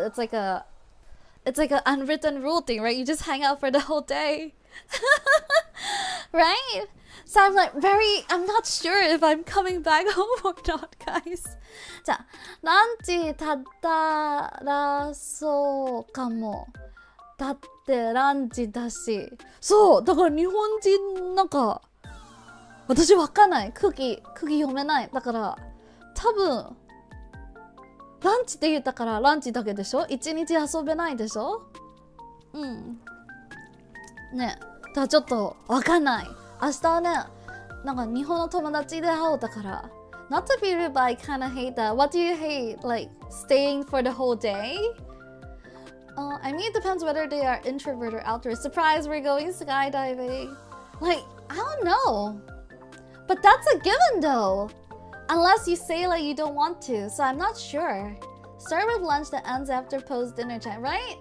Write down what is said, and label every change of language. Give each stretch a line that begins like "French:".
English: It's like an unwritten rule thing, right? You just hang out for the whole day. Right? So I'm like I'm not sure if I'm coming back home or not, guys.
Japanese: じゃあ、ランチ食べらそうかも。だってランチだし。そう、だから日本人なんか、私わかんない。空気読めない。だから、多分ランチって言ったからランチだけでしょ。一日遊べないでしょ。ね、だからちょっとわかんない。明日はね、なんか日本の友達で会おうだから。
English: Not to be rude, but I kind of hate that. What do you hate? Like staying for the whole day? I mean, it depends whether they are introvert or outdoor. Surprise, we're going skydiving. Like, I don't know. But that's a given though. Unless you say like you don't want to. So I'm not sure. Start with lunch that ends after post-dinner time, right?